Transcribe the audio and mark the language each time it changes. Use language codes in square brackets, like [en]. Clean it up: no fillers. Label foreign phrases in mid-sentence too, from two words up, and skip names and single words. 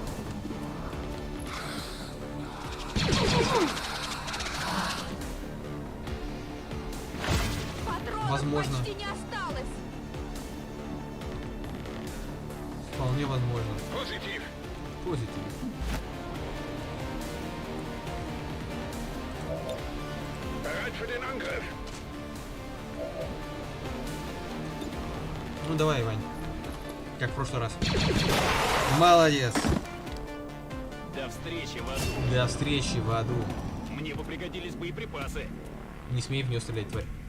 [ru] Возможно. Почти не осталось. Вполне возможно. Позитив. Позитив. [de] Bereit für den Angriff. [ru] Ну давай, Вань. Как в прошлый раз. Молодец. До встречи в аду. До встречи в аду. Мне бы пригодились боеприпасы. Не смей в нее стрелять, тварь.